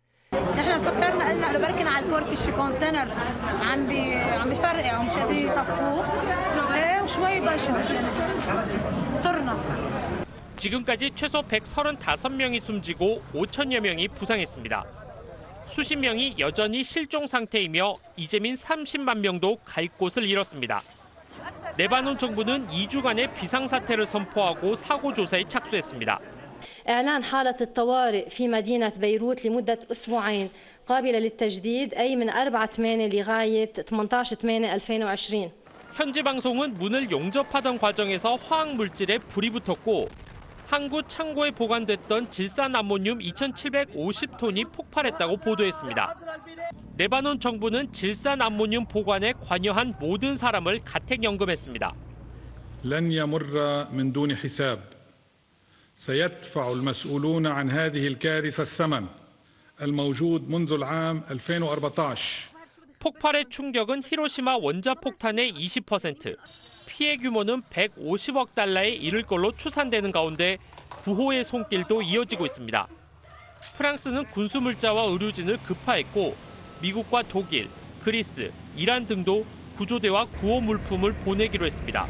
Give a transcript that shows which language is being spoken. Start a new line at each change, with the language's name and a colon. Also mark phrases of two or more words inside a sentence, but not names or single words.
Korean: 지금까지 최소 135명이 숨지고 5천여 명이 부상했습니다. 수십 명이 여전히 실종 상태이며 이재민 30만 명도 갈 곳을 잃었습니다. 레바논 정부는 2주간의 비상사태를 선포하고 사고 조사에 착수했습니다.
Arabic: إعلان حالة الطوارئ في مدينة بيروت لمدة أسبوعين قابلة للتجديد أي من 4/8 لغاية 18/8/2020.
Korean: 현지 방송은 문을 용접하던 과정에서 화학 물질에 불이 붙었고 항구 창고에 보관됐던 질산 암모늄 2,750톤이 폭발했다고 보도했습니다. 레바논 정부는 질산 암모늄 보관에 관여한 모든 사람을 가택연금했습니다.
Arabic: لن يمر من دون حساب. سيدفع المسؤولون عن هذه الكارثة الثمن الموجود منذ العام 2014.
Korean: 폭발의 충격은 히로시마 원자폭탄의 20%, 피해 규모는 150억 달러에 이를 걸로 추산되는 가운데 구호의 손길도 이어지고 있습니다. 프랑스는 군수물자와 의료진을 급파했고 미국과 독일, 그리스, 이란 등도 구조대와 구호 물품을 보내기로 했습니다.